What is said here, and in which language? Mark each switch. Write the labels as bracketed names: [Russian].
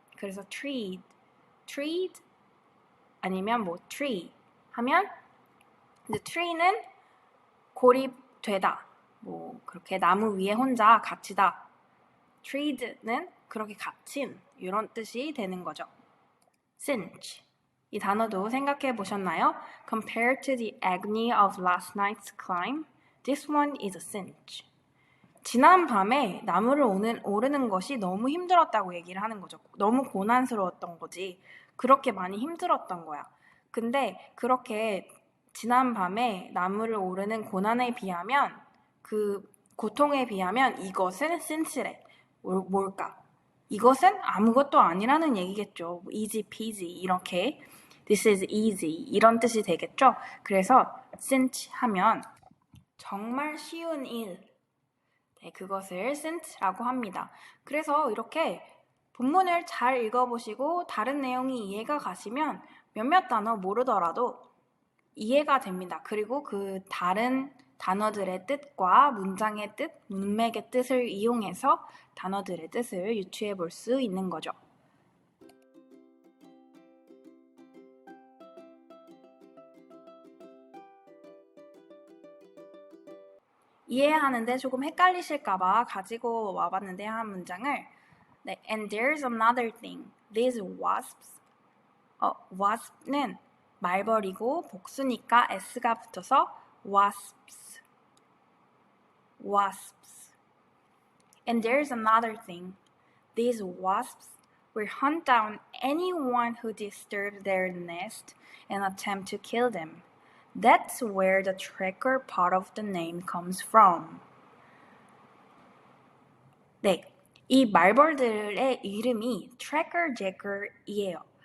[Korean] 그래서 treed 아니면 tree 하면 이제 tree는 고립되다, 그렇게 나무 위에 혼자 갇히다. treed는 그렇게 갇힌 이런 뜻이 되는 거죠. [English] cinch. [Korean] 이 단어도 생각해 보셨나요? [English] Compared to the agony of last night's climb, this one is a cinch. [Korean] 지난 밤에 나무를 오르는 것이 너무 힘들었다고 얘기를 하는 거죠. 너무 고난스러웠던 거지. 그렇게 많이 힘들었던 거야. 근데 그렇게 지난 밤에 나무를 오르는 고난에 비하면 그 고통에 비하면 이것은 since래. 뭘까? 이것은 아무것도 아니라는 얘기겠죠. [English] easy peasy [Korean] 이렇게 [English] this is easy [Korean] 이런 뜻이 되겠죠. 그래서 cinch 하면 정말 쉬운 일, 네, 그것을 cinch라고 합니다. 그래서 이렇게 본문을 잘 읽어보시고 다른 내용이 이해가 가시면 몇몇 단어 모르더라도 이해가 됩니다. 그리고 그 다른 단어들의 뜻과 문장의 뜻, 문맥의 뜻을 이용해서 단어들의 뜻을 유추해 볼 수 있는 거죠. 이해하는데 조금 헷갈리실까봐 가지고 와봤는데 한 문장을 네, [English] and there's another thing. These wasps. [Korean] wasp는 말벌이고 복수니까 s가 붙어서 wasps. [English] wasps. And there's another thing. These wasps will hunt down anyone who disturbs their nest and attempt to kill them. That's where the tracker part of the name comes from. [Korean] 네, 이 말벌들의 이름이 Tracker Jacker이에요.